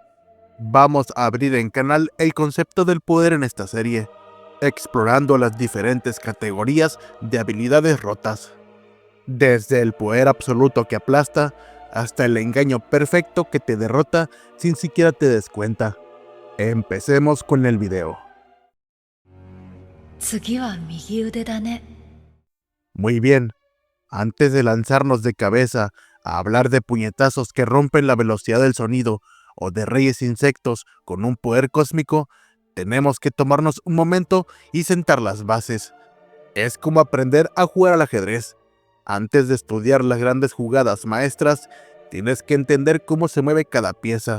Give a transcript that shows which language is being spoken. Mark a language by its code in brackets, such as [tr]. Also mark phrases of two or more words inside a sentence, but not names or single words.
[es] Vamos a abrir en canal el concepto del poder en esta serie, explorando las diferentes categorías de habilidades rotas. Desde el poder absoluto que aplasta, hasta el engaño perfecto que te derrota sin siquiera te des cuenta. Empecemos con el video. [ja] 次は右腕だね。 [es] Muy bien, antes de lanzarnos de cabeza a hablar de puñetazos que rompen la velocidad del sonido o de reyes insectos con un poder cósmico, tenemos que tomarnos un momento y sentar las bases. Es como aprender a jugar al ajedrez. Antes de estudiar las grandes jugadas maestras, tienes que entender cómo se mueve cada pieza.